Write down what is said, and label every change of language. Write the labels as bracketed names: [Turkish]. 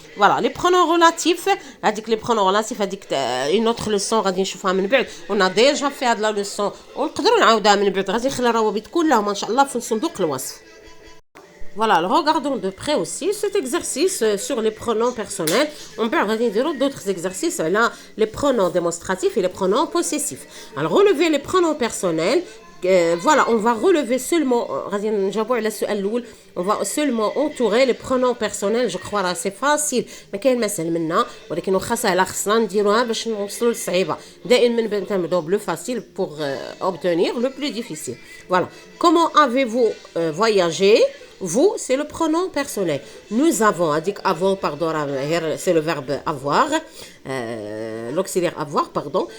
[French] Voilà, les pronoms relatifs, les pronoms relatifs, une autre leçon, on a déjà fait de la leçon, Voilà, alors regardons de près aussi cet exercice sur les pronoms personnels. On peut regarder d'autres exercices, là, les pronoms démonstratifs et les pronoms possessifs. Alors, relever les pronoms personnels. Voilà, on va relever seulement, on va seulement entourer les pronoms personnels. Je crois que c'est facile. Mais [Arabic] كاين مسألة منا ولكن واخا سهلة خصنا نديروها باش نوصلوا للصعيبة. دائما بنبداو [French] le facile pour obtenir le plus difficile. Voilà. Comment avez-vous voyagé? Vous, c'est le pronom personnel. Nous avons, avant, pardon, c'est le verbe avoir, l'auxiliaire avoir, pardon.